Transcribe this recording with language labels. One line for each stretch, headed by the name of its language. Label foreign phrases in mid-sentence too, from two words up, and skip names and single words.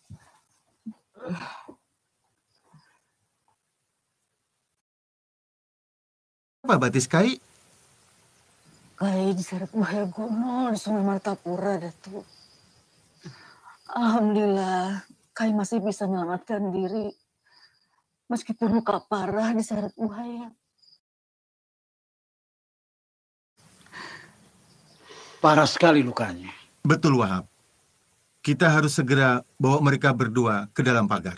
Banjar: Apa batis Kai?
Indonesian: Kai diseret bahaya gono di Sungai Martapura, Datu. Alhamdulillah, Kai masih bisa menyelamatkan diri. Meskipun luka parah diseret buaya. Parah sekali lukanya. Betul Wahab. Kita harus segera bawa mereka berdua ke dalam pagar.